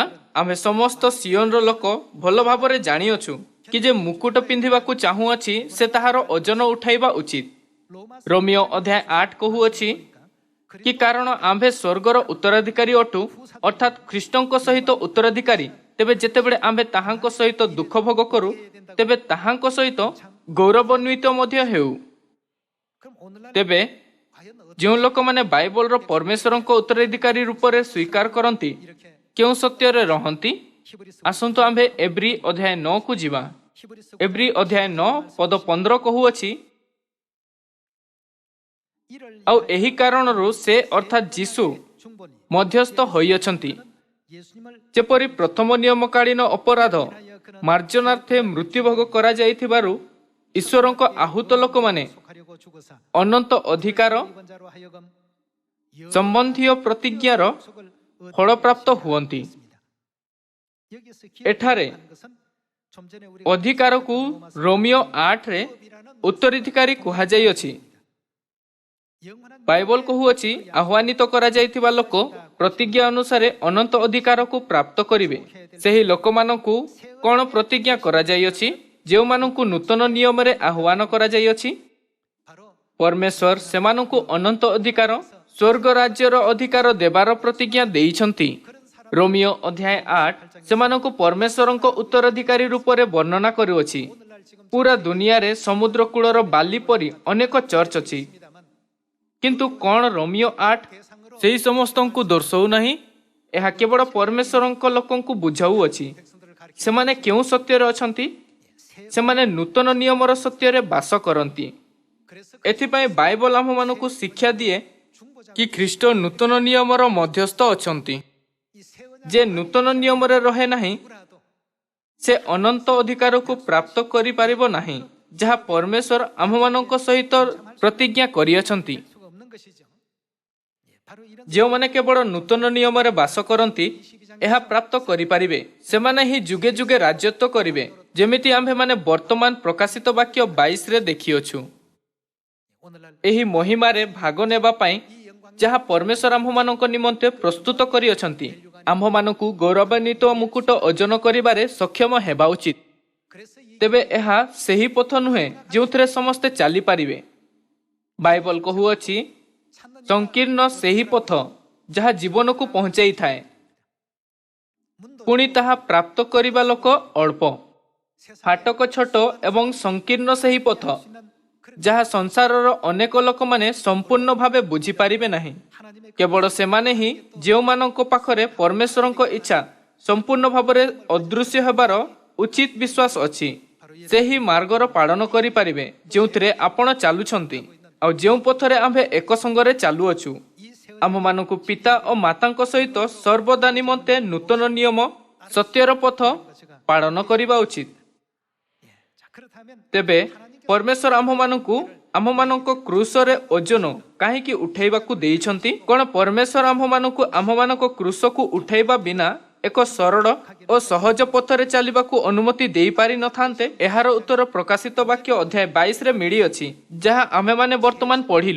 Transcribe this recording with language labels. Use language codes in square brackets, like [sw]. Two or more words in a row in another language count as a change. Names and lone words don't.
[or] ଆମ୍ଭେ ସମସ୍ତ ସିଓନର ଲୋକ ଭଲ ଭାବରେ ଜାଣିଅଛୁ କି ଯେ ମୁକୁଟ ପିନ୍ଧିବାକୁ ଚାହୁଁଅଛି ସେ ତାହାର ଓଜନ ଉଠାଇବା ଉଚିତ। 로마서 ରୋମିଓ ଅଧ୍ୟାୟ 8 କହୁଅଛି କି କାରଣ ଆମ୍ଭେ ସ୍ୱର୍ଗର ଉତ୍ତରାଧିକାରୀ ଅଟୁ, ଅର୍ଥାତ୍ ଖ୍ରୀଷ୍ଟଙ୍କ ସହିତ ଉତ୍ତରାଧିକାରୀ। ତେବେ ଯେତେବେଳେ ଆମ୍ଭେ ତାହାଙ୍କ ସହିତ ଦୁଃଖ ଭୋଗ କରୁ, ତେବେ ତାହାଙ୍କ ସହିତ ଗୌରବାନ୍ୱିତ ମଧ୍ୟ ହେଉ। [ko] 그럼 오늘날 [or] ତେବେ [ko] 과연 어떻게 [or] ଯେଉଁ ଲୋକମାନେ ବାଇବଲର ପରମେଶ୍ୱରଙ୍କ ଉତ୍ତରାଧିକାରୀ ରୂପରେ ସ୍ୱୀକାର କରନ୍ତି, [ko] 이렇게 [or] କେଉଁ ସତ୍ୟରେ ରହନ୍ତି? 히브리서 ଆସନ୍ତୁ ଆମ୍ଭେ ଏବ୍ରୀ ଅଧ୍ୟାୟ 9କୁ ଯିବା। 히브리서 ଏବ୍ରୀ ଅଧ୍ୟାୟ 9 ପଦ 15 କହୁଅଛି, [ko] 이를 [or] ଆଉ ଏହି କାରଣରୁ ସେ ଅର୍ଥାତ୍ ଯୀଶୁ [ko] 중보니 [or] ମଧ୍ୟସ୍ଥ ହୋଇଅଛନ୍ତି, [ko] 예수님을 [or] ଯେପରି ପ୍ରଥମ ନିୟମକାଳୀନ ଅପରାଧ ମାର୍ଜନାର୍ଥେ ମୃତ୍ୟୁଭୋଗ କରାଯାଇଥିବାରୁ ଈଶ୍ୱରଙ୍କ ଆହୁତ ଲୋକମାନେ [ko] 속하려고 죽으사 [or] ଅନନ୍ତ ଅଧିକାର [ko] 입은 자로 하여금 [or] ସମ୍ବନ୍ଧୀୟ ପ୍ରତିଜ୍ଞାର [ko] 속을 [or] ଫଳପ୍ରାପ୍ତ ହୁଅନ୍ତି। [ko] 여기서 [or] ଏଠାରେ [ko] 기억하는 것은 좀 전에 우리가 [or] ଅଧିକାରକୁ ରୋମିଓ 8ରେ ଉତ୍ତରାଧିକାରୀ କୁହାଯାଇଅଛି। [ko] 영원한 [or] ବାଇବଲ କହୁଅଛି ଆହ୍ୱାନିତ କରାଯାଇଥିବା ଲୋକ ପ୍ରତିଜ୍ଞା ଅନୁସାରେ ଅନନ୍ତ ଅଧିକାରକୁ ପ୍ରାପ୍ତ କରିବେ। ସେହି ଲୋକମାନଙ୍କୁ କ'ଣ ପ୍ରତିଜ୍ଞା କରାଯାଇଅଛି? ଯେଉଁମାନଙ୍କୁ ନୂତନ ନିୟମରେ ଆହ୍ୱାନ କରାଯାଇଅଛି, [ko] 바로 [or] ପରମେଶ୍ୱର ସେମାନଙ୍କୁ ଅନନ୍ତ ଅଧିକାର, ସ୍ୱର୍ଗ ରାଜ୍ୟର ଅଧିକାର ଦେବାର ପ୍ରତିଜ୍ଞା ଦେଇଛନ୍ତି। ରୋମିଓ ଅଧ୍ୟାୟ 8 ସେମାନଙ୍କୁ ପରମେଶ୍ୱରଙ୍କ ଉତ୍ତରାଧିକାରୀ ରୂପରେ ବର୍ଣ୍ଣନା କରୁଅଛି। [ko] 오늘날 지금 [or] ପୁରା ଦୁନିଆରେ ସମୁଦ୍ର କୂଳର ବାଲି ପରି ଅନେକ ଚର୍ଚ୍ଚ ଅଛି, [ko] 있습니다만 [or] କିନ୍ତୁ କ'ଣ ରୋମିଓ 8 ସେହି ସମସ୍ତଙ୍କୁ ଦର୍ଶାଉନାହିଁ? ଏହା କେବଳ ପରମେଶ୍ୱରଙ୍କ ଲୋକଙ୍କୁ ବୁଝାଉଅଛି। [ko] 백성들을 가르쳐 [or] ସେମାନେ କେଉଁ ସତ୍ୟରେ ଅଛନ୍ତି? ସେମାନେ ନୂତନ ନିୟମର ସତ୍ୟରେ ବାସ କରନ୍ତି। [ko] 그래서 [or] ଏଥିପାଇଁ ବାଇବଲ ଆମମାନଙ୍କୁ ଶିକ୍ଷା ଦିଏ [ko] 중보자 [or] କି ଖ୍ରୀଷ୍ଟ ନୂତନ ନିୟମର ମଧ୍ୟସ୍ଥ ଅଛନ୍ତି। [ko] 이 세원야 [or] ଯେ ନୂତନ ନିୟମରେ ରହେ ନାହିଁ, [ko] 누구라도 [or] ସେ ଅନନ୍ତ ଅଧିକାରକୁ ପ୍ରାପ୍ତ କରିପାରିବ ନାହିଁ, ଯାହା ପରମେଶ୍ୱର ଆମମାନଙ୍କ ସହିତ ପ୍ରତିଜ୍ଞା କରିଅଛନ୍ତି। [ko] 수가 없는 것이죠. 바로 이런 [or] ଯେଉଁମାନେ କେବଳ ନୂତନ ନିୟମରେ ବାସ କରନ୍ତି, ଏହା ପ୍ରାପ୍ତ କରିପାରିବେ। ସେମାନେ ହିଁ ଯୁଗେ ଯୁଗେ ରାଜତ୍ୱ କରିବେ, ଯେମିତି ଆମ୍ଭେମାନେ ବର୍ତ୍ତମାନ ପ୍ରକାଶିତ ବାକ୍ୟ 22ରେ ଦେଖିଅଛୁ। [ko] 오늘날 [or] ଏହି ମହିମାରେ ଭାଗ ନେବା ପାଇଁ ଯାହା ପରମେଶ୍ୱର ଆମ୍ଭମାନଙ୍କ ନିମନ୍ତେ ପ୍ରସ୍ତୁତ କରିଅଛନ୍ତି, ଆମ୍ଭମାନଙ୍କୁ ଗୌରବାନ୍ୱିତ ମୁକୁଟ ଅର୍ଜନ କରିବାରେ ସକ୍ଷମ ହେବା ଉଚିତ। [ko] 그래서 이 [or] ତେବେ ଏହା ସେହି ପଥ ନୁହେଁ ଯେଉଁଥିରେ ସମସ୍ତେ ଚାଲିପାରିବେ। ବାଇବଲ କହୁଅଛି [ko] 찾는 [or] ସଂକୀର୍ଣ୍ଣ ସେହି ପଥ ଯାହା ଜୀବନକୁ ପହଞ୍ଚାଇଥାଏ, [ko] 문도 [or] ପୁଣି ତାହା ପ୍ରାପ୍ତ କରିବା ଲୋକ ଅଳ୍ପ। [ko] 세상에 [or] ଫାଟକ ଛୋଟ ଏବଂ ସଂକୀର୍ଣ୍ଣ ସେହି ପଥ [ko] 있는 그런 [or] ଯାହା ସଂସାରର ଅନେକ ଲୋକମାନେ ସମ୍ପୂର୍ଣ୍ଣ ଭାବେ ବୁଝିପାରିବେ ନାହିଁ। [ko] 하나님의 [or] କେବଳ ସେମାନେ ହିଁ ଯେଉଁମାନଙ୍କ ପାଖରେ ପରମେଶ୍ୱରଙ୍କ ଇଚ୍ଛା ସମ୍ପୂର୍ଣ୍ଣ ଭାବରେ ଅଦୃଶ୍ୟ ହେବାର ଉଚିତ ବିଶ୍ୱାସ ଅଛି, ସେହି ମାର୍ଗର ପାଳନ କରିପାରିବେ ଯେଉଁଥିରେ ଆପଣ ଚାଲୁଛନ୍ତି ଆଉ ଯେଉଁ ପଥରେ ଆମ୍ଭେ ଏକ ସଙ୍ଗରେ ଚାଲୁଅଛୁ। [ko] 이 세월 [or] ଆମମାନଙ୍କୁ ପିତା ଓ ମାତାଙ୍କ ସହିତ ସର୍ବଦା ନିମନ୍ତେ ନୂତନ ନିୟମ ସତ୍ୟର ପଥ ପାଳନ କରିବା ଉଚିତ। [ko] 자 그렇다면 [or] ତେବେ ପରମେଶ୍ୱର ଆମମାନଙ୍କ କ୍ରୁଶରେ ଓଜନ କାହିଁକି ଉଠାଇବାକୁ ଦେଇଛନ୍ତି? କ'ଣ ପରମେଶ୍ୱର ଆମମାନଙ୍କ କ୍ରୁଶକୁ ଉଠାଇବା ବିନା ଏକ ସରଳ ଓ ସହଜ ପଥରେ ଚାଲିବାକୁ ଅନୁମତି ଦେଇପାରିନଥାନ୍ତେ? ଏହାର ଉତ୍ତର ପ୍ରକାଶିତ ବାକ୍ୟ ଅଧ୍ୟାୟ 22ରେ ମିଳିଅଛି, ଯାହା ଆମ୍ଭେମାନେ ବର୍ତ୍ତମାନ ପଢ଼ିଲୁ।